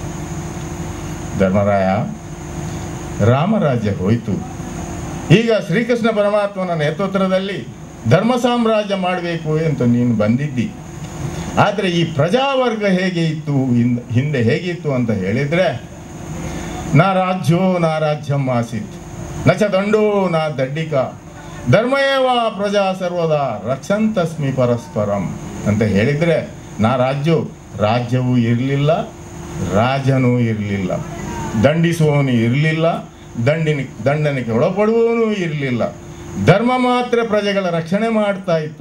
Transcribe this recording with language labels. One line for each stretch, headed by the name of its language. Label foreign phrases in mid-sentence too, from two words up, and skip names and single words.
Kannada: ಧರ್ಮರಾಯ, ರಾಮರಾಜ್ಯ ಹೋಯಿತು, ಈಗ ಶ್ರೀಕೃಷ್ಣ ಪರಮಾತ್ಮನ ನೇತೃತ್ವದಲ್ಲಿ ಧರ್ಮ ಸಾಮ್ರಾಜ್ಯ ಮಾಡಬೇಕು ಅಂತ ನೀನು ಬಂದಿದ್ದಿ. ಆದರೆ ಈ ಪ್ರಜಾವರ್ಗ ಹೇಗೆ ಇತ್ತು, ಹಿಂದೆ ಹೇಗಿತ್ತು ಅಂತ ಹೇಳಿದರೆ,
Sanskrit: ನಾ ರಾಜ್ಯೋ ನಾ ರಾಜ್ಯಂ ಆಸೀತ್ ನ ಚ ದಂಡೋ ನಾ ದಡ್ಡಿಕ ಧರ್ಮಯೇವ ಪ್ರಜಾ ಸರ್ವದಾ ರಕ್ಷಂತಸ್ಮಿ ಪರಸ್ಪರಂ
Kannada: ಅಂತ ಹೇಳಿದರೆ, ನಾ ರಾಜ್ಯವೂ ಇರಲಿಲ್ಲ, ರಾಜನೂ ಇರಲಿಲ್ಲ, ದಂಡಿಸುವವನು ಇರಲಿಲ್ಲ, ದಂಡನೆಗೆ ಒಳಪಡುವವನು ಇರಲಿಲ್ಲ. ಧರ್ಮ ಮಾತ್ರ ಪ್ರಜೆಗಳ ರಕ್ಷಣೆ ಮಾಡ್ತಾ ಇತ್ತು.